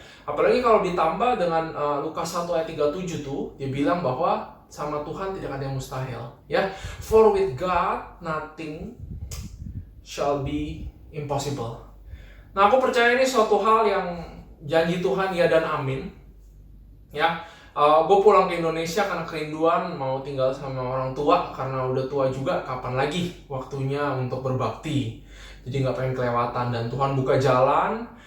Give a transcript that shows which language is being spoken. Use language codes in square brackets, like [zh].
[id] Apalagi kalau ditambah dengan Lukas 1 ayat 37 tuh, dia bilang bahwa sama Tuhan tidak ada yang mustahil. [en] Ya, for with God nothing shall be impossible. [id] Nah, aku percaya ini suatu hal yang janji Tuhan ya dan amin. Ya, gue pulang ke Indonesia karena kerinduan mau tinggal sama orang tua, karena udah tua juga, kapan lagi waktunya untuk berbakti. Jadi nggak pengen kelewatan, dan Tuhan buka jalan.